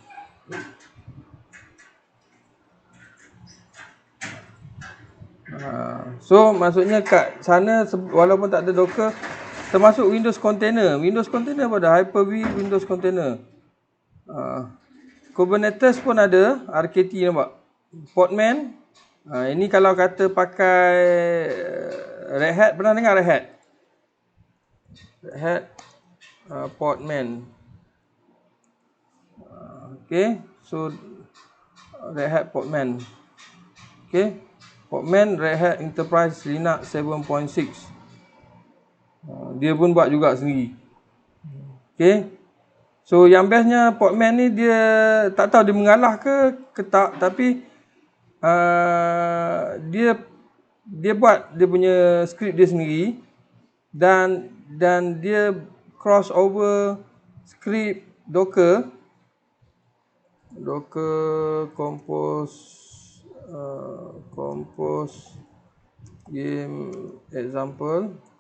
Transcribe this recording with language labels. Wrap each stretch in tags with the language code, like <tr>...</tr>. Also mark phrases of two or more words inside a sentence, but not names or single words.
<ms>So maksudnya kat sana walaupun tak ada Docker, termasuk Windows Container. Windows Container pun ada, Hyper-V Windows Container. Kubernetes pun ada, RKT nampak. Podman. Ini kalau kata pakai Red Hat, pernah dengar Red Hat? Red Hat Podman.</ms> <en>Okay, so Red Hat Podman. Okay, Podman Red Hat Enterprise Linux 7.6.</en> <ms>Dia pun buat juga sendiri.</ms> <en>Okay, so</en> <ms>yang bestnya Podman ni, dia tak tahu dia mengalah ke tak, tapi dia buat dia punya skrip dia sendiri, dan dia</ms> <en>cross over</en> <ms>skrip Docker compose</ms> <en>game example.</en>